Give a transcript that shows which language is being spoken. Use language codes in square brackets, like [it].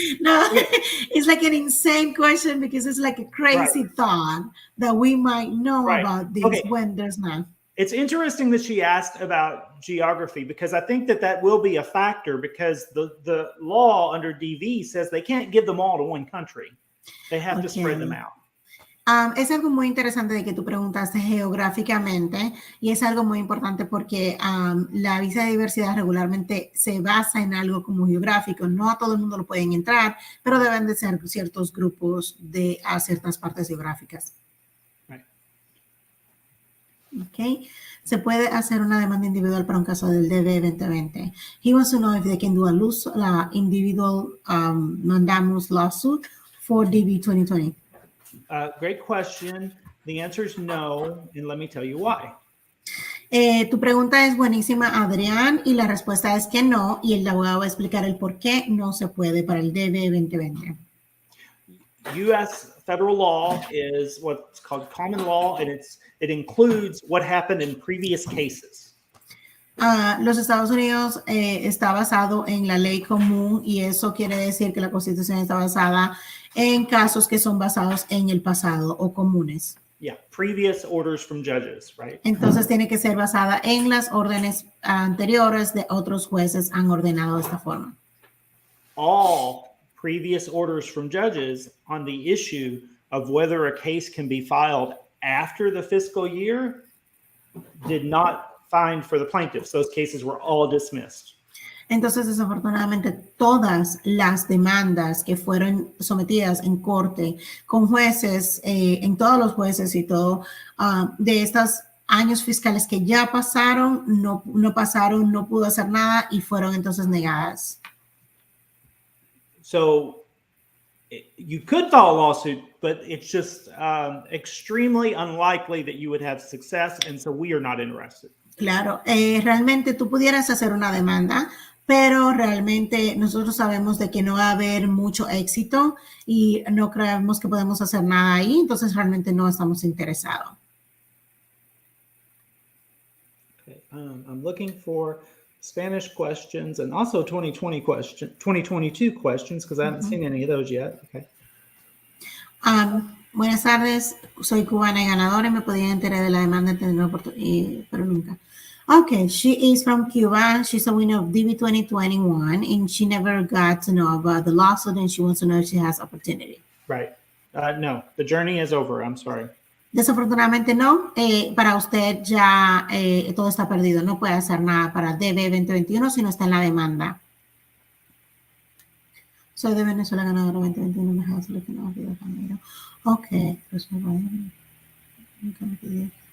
[en] No, it's like an insane question because it's like a crazy thought that we might know about this when there's none. It's interesting that she asked about geography because I think that will be a factor because the law under DV says they can't give them all to one country. They have to spread them out. [es] Es algo muy interesante de que tú preguntaste geográficamente y es algo muy importante porque la visa de diversidad regularmente se basa en algo como geográfico. No a todo el mundo lo pueden entrar, pero deben de ser ciertos grupos a ciertas partes geográficas. Okay. Se puede hacer una demanda individual para un caso del DB 2020. [en] He wants to know if they can do a individual mandamus lawsuit for DB 2020. Great question. The answer is no, and let me tell you why. [es] Tu pregunta es buenísima, Adrián, y la respuesta es que no, y el abogado va a explicar el por qué no se puede para el DB 2020. [en] U.S. federal law is what's called common law, and it includes what happened in previous cases. [es] Los Estados Unidos está basado en la ley común y eso quiere decir que la Constitución está basada en casos que son basados en el pasado o comunes. [en] Yeah, previous orders from judges, right? [es] Entonces tiene que ser basada en las órdenes anteriores de otros jueces han ordenado de esta forma. [en] All previous orders from judges on the issue of whether a case can be filed after the fiscal year did not find for the plaintiffs. Those cases were all dismissed. [es] Entonces, desafortunadamente, todas las demandas que fueron sometidas en corte con jueces, en todos los jueces y todo, de estos años fiscales que ya pasaron, no pasaron, no pudo hacer nada y fueron entonces negadas. [en] So you could file a lawsuit, but it's just extremely unlikely that you would have success, and so we are not interested. [es] Claro, realmente tú pudieras hacer una demanda, pero realmente nosotros sabemos de que no va a haber mucho éxito y no creemos que podemos hacer nada ahí, entonces realmente no estamos interesados. [en] Okay. I'm looking for Spanish questions and also 2022 questions because I haven't seen any of those yet. Okay. [es] Buenas tardes, soy cubana y ganadora y me podía enterar de la demanda de tener oportunidad, pero nunca. [en] Okay, she is from Cuba. She's a winner of DB 2021 and she never got to know about the lawsuit and she wants to know if she has opportunity. Right. No, the journey is over. I'm sorry. [es] Desafortunadamente no. Para usted ya todo está perdido. No puede hacer nada para DB 2021 si no está en la demanda. Soy de Venezuela, ganadora 2021. Me has lo que no ha habido camino. Ok. Pues nunca me pide.